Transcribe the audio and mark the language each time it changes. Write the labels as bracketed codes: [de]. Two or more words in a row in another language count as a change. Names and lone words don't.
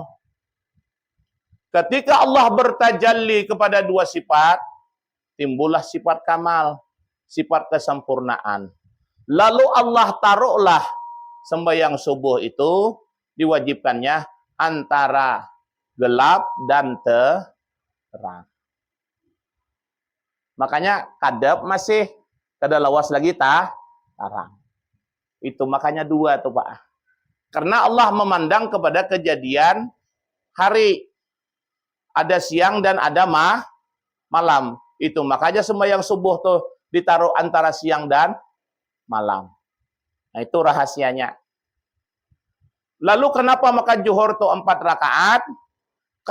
[id] Ketika Allah bertajalli kepada 2 sifat, timbullah sifat kamal, sifat kesempurnaan. Lalu Allah taruhlah sembahyang subuh itu diwajibkannya antara gelap dan terang. [bjn] Makanya kadap masih kada lawas lagi tarang. Itu makanya 2 tuh Pak. [id] Karena Allah memandang kepada kejadian hari. Ada siang dan ada malam. Itu makanya sembahyang subuh tuh ditaruh antara siang dan malam. Nah itu rahasianya. Lalu kenapa maka zuhur tuh 4 rakaat?